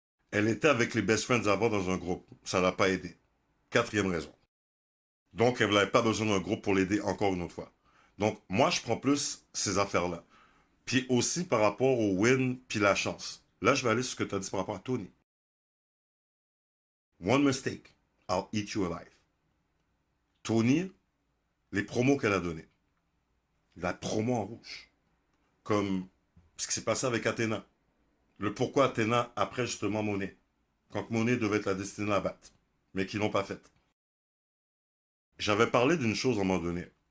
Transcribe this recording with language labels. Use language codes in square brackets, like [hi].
[fr] Elle était avec les best friends avant dans un groupe. Ça l'a pas aidé. Quatrième raison. Donc, elle n'avait pas besoin d'un groupe pour l'aider encore une autre fois. Donc, moi, je prends plus ces affaires-là. Puis aussi par rapport au win puis la chance. Là, je vais aller sur ce que tu as dit par rapport à Tony. [en] One mistake, I'll eat you alive. [fr] Tony, les promos qu'elle a données. La promo en rouge. Comme ce qui s'est passé avec Athéna. Le pourquoi Athéna après justement Monet. Quand Monet devait être la destinée à battre. Mais qu'ils l'ont pas faite. J'avais parlé d'une chose à un moment donné.